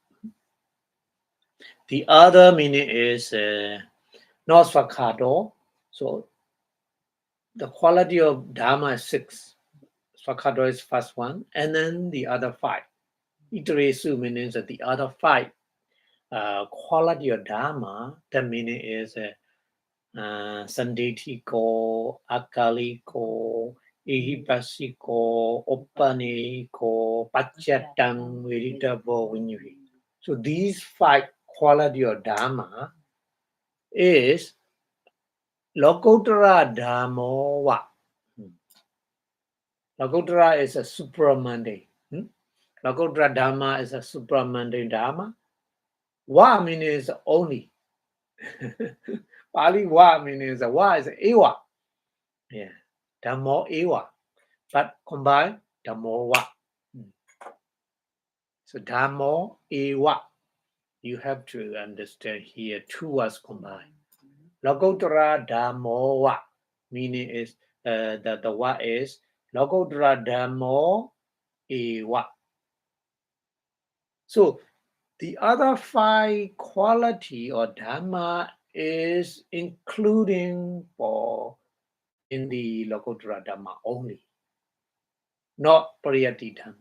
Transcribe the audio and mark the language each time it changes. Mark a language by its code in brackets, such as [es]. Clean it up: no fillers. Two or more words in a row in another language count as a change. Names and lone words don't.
[en] The other meaning is not Swakato. So the quality of Dharma is 6. Swakato is first one. And then the other 5. Itaresu means that the other 5 quality of Dharma, the meaning is [pi] Sanditiko, Akaliko, ihipasiko, opaniko, pachatang, veritable vinyuhi. [en] So these 5 quality of Dhamma is [pi] Lokuttara Dhammo wa. [en] Lokuttara is a supramundane. [pi] Lokuttara Dhamma [en] is a supramundane Dhamma. Wa means only. Pali wa means wa is ewa. Yeah. [pi] Dhammo ewa. [en] But combine [pi] Dhammo wa. So Dhammo ewa. [en] You have to understand here 2 words combined. [pi] Lokuttara Dhammo wa. [en] Meaning is the wa is [pi] Lokuttara Dhammo ewa. [en] So the other 5 quality or Dhamma is including for in the [pi] Lokuttara Dhamma [en] only, not [pi] Pariyatti Dhamma.